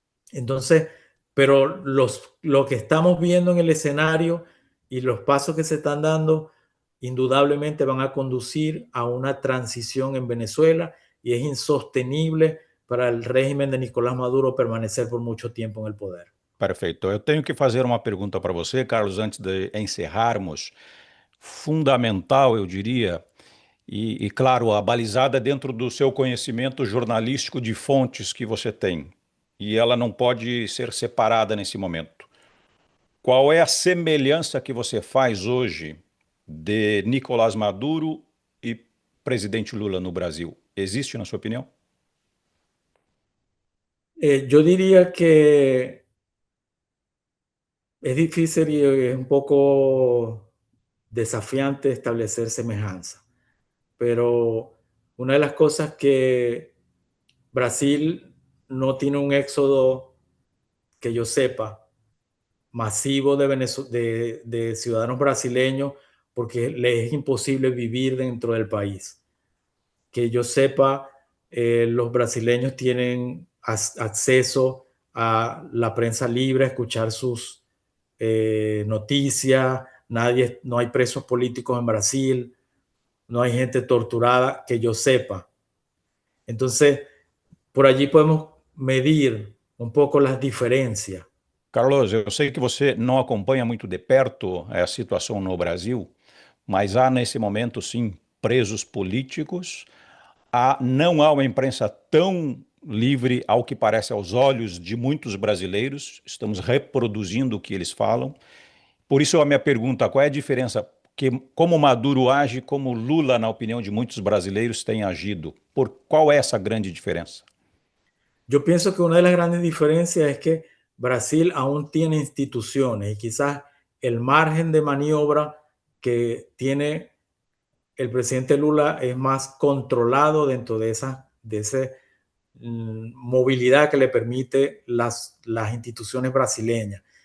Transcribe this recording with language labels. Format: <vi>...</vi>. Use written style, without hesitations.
<es>Entonces, pero lo que estamos viendo en el escenario y los pasos que se están dando, indudablemente van a conducir a una transición en Venezuela y es insostenible para el régimen de Nicolás Maduro permanecer por mucho tiempo en el poder.</es> <pt>Perfeito. Eu tenho que fazer uma pergunta para você, Carlos, antes de encerrarmos. Fundamental, eu diria, e claro, abalizada dentro do seu conhecimento jornalístico de fontes que você tem. E ela não pode ser separada nesse momento. Qual é a semelhança que você faz hoje de Nicolás Maduro e presidente Lula no Brasil? Existe, na sua opinião?</pt> <es>Yo diría que es difícil y es un poco desafiante establecer semejanza, pero una de las cosas que Brasil no tiene un éxodo que yo sepa masivo de ciudadanos brasileños porque les es imposible vivir dentro del país. Que yo sepa, los brasileños tienen acceso a la prensa libre, a escuchar sus noticias, no hay presos políticos en Brasil, no hay gente torturada que yo sepa. Entonces, por allí podemos medir</es> <pt>um pouco as diferenças. Carlos, eu sei que você não acompanha muito de perto a situação no Brasil, mas há nesse momento, sim, presos políticos. Não há uma imprensa tão livre, ao que parece aos olhos de muitos brasileiros. Estamos reproduzindo o que eles falam. Por isso a minha pergunta, qual é a diferença? Como Maduro age, como Lula, na opinião de muitos brasileiros, tem agido? Qual é essa grande diferença?</pt> <es>Yo pienso que una de las grandes diferencias es que Brasil aún tiene instituciones y quizás el margen de maniobra que tiene el presidente Lula es más controlado dentro de esa movilidad que le permite las instituciones brasileñas.</es>